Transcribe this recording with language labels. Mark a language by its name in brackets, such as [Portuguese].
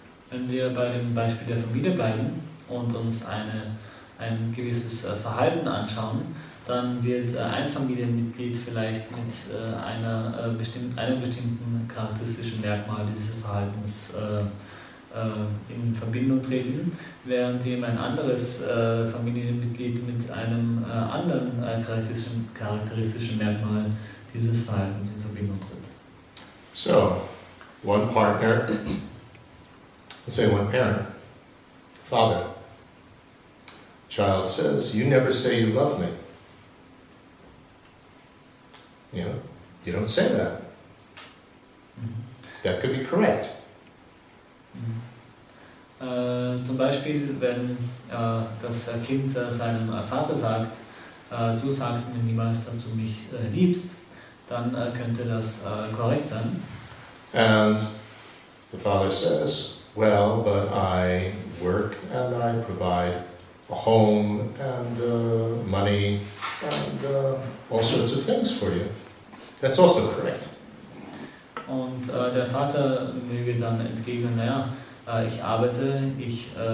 [German] Wenn wir bei dem Beispiel der Familie bleiben und uns ein gewisses Verhalten anschauen, dann wird ein Familienmitglied vielleicht mit einem bestimmten charakteristischen Merkmal dieses Verhaltens in Verbindung treten, während eben ein anderes Familienmitglied mit einem anderen charakteristischen Merkmal dieses Verhaltens in Verbindung tritt. [English] So, one partner, let's say one parent, father, child says, "You never say you love me." You know, you don't say that. That could be correct. [German] Zum Beispiel, wenn das Kind seinem Vater sagt, du sagst mir niemals, dass du mich liebst, dann könnte das korrekt sein. [English] And the father says, "Well, but I work and I provide a home and money and all sorts of things for you." That's also correct. [German] Und der Vater möge dann entgegnen, naja, ich arbeite, ich